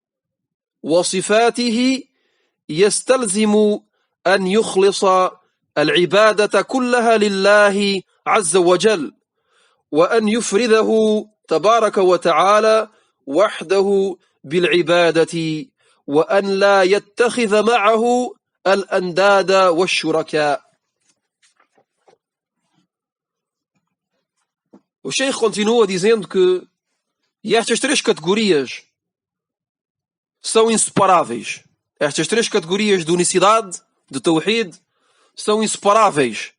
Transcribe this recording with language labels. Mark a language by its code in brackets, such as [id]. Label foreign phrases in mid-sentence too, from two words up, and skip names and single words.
[ar] وصفاته يستلزم أن يخلص العبادة كلها لله عز وجل، وأن يفرده تبارك وتعالى وحده بالعبادة، وأن لا يتخذ معه الأنداد والشركاء. [pt] O Sheikh continua dizendo que estas três categorias são inseparáveis. Estas três categorias de unicidade, de Tawhid, são inseparáveis.